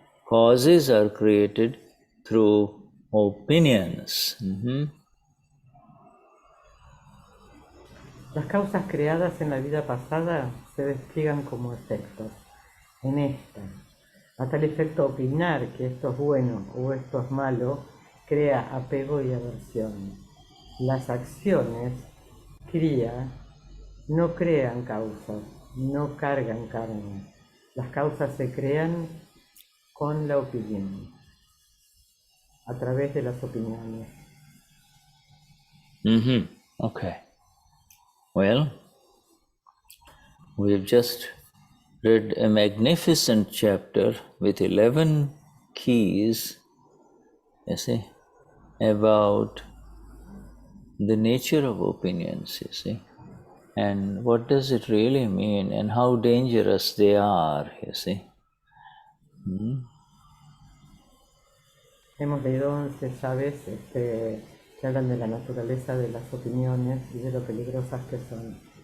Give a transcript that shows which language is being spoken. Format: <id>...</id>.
<en>Causes are created through opinions.</en> <es>Las causas creadas en la vida pasada se despliegan como efectos. En esta, a tal efecto opinar que esto es bueno o esto es malo, crea apego y aversión. Las acciones, kriya, no crean causas, no cargan karma. Las causas se crean con la opinión, a través de las opiniones.</es> <en>Okay. Well, we've just read a magnificent chapter with 11 keys, you see, about the nature of opinions, you see, and what does it really mean and how dangerous they are, you see.</en> <es>Hemos leído 11 llaves que hablan de la naturaleza de las opiniones y de lo peligrosas que son.</es>